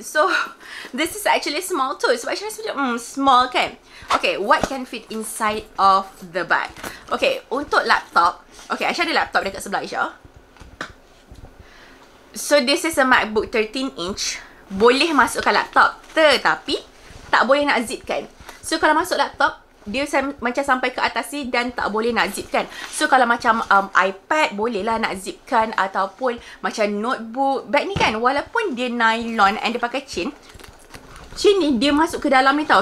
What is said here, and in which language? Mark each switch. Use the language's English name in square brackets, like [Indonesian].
[English] So this is actually small tote. [Malay] Sebab saya rasa small kan. [English] Okay, what can fit inside of the bag? [Malay] Okay, untuk laptop, okay, Aisyah ada laptop dekat sebelah Aisyah. [English] So this is a MacBook 13 inch. [Malay] Boleh masukkan laptop, tetapi tak boleh nak zipkan. So kalau masuk laptop, dia macam sampai ke atas ni dan tak boleh nak zipkan. So kalau macam iPad, bolehlah nak zipkan. Ataupun macam notebook, bag ni kan, walaupun dia nylon and dia pakai chain ni dia masuk ke dalam ni tau.